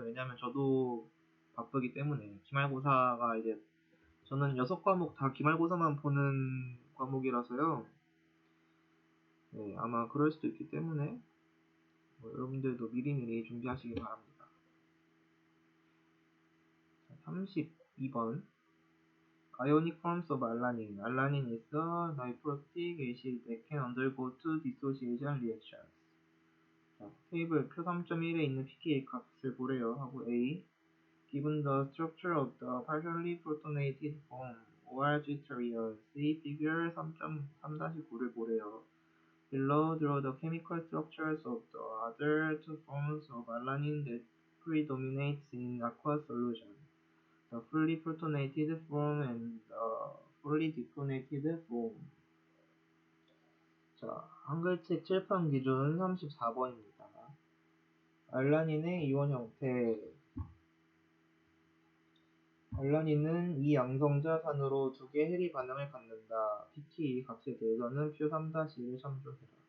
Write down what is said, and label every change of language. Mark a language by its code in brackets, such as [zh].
[ko] 왜냐면 저도 바쁘기 때문에 기말고사가 이제 저는 6과목 다 기말고사만 보는 과목이라서요. 네, 아마 그럴 수도 있기 때문에 여러분들도 미리미리 준비하시기 바랍니다. [en] 32번 Ionic forms of alanine. Alanine is a diprotic acid that can undergo two dissociation reactions. [ko] 자, 테이블 표 3.1에 있는 pK 값을 보래요. 하고 [en] A. Given the structure of the partially protonated form ORG-triol, see figure 3.3-9를 [ko] 보래요. [en] Below draw the chemical structures of the other two forms of alanine that predominates in aqueous solution. The fully protonated form and the fully deprotonated form. [ko] 자, 한글책 칠판 기준 34번입니다. 알라닌의 이원 형태. 알라닌은 이 양성자산으로 두 개의 해리 반응을 갖는다. pK 값에 대해서는 표 3-1을 참조해라.